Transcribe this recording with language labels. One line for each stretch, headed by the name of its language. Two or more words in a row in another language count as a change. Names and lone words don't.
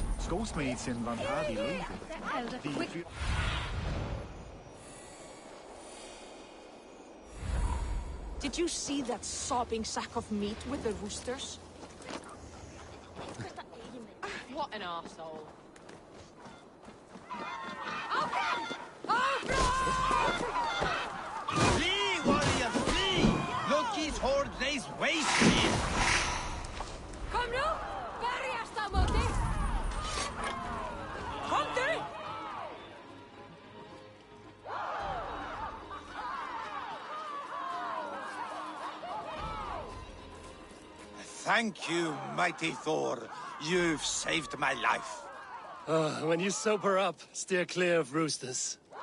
English: Ghostmaids in Valhalla loaded. Did you see that sopping sack of meat with the roosters? What an arsehole. Flee, warrior, flee! Loki's horde lays waste here!
Icelandic: Kom nu! Bergast á móti! Komdu!
English: Thank you, mighty Thor. You've saved my life. When you sober up, steer clear of roosters.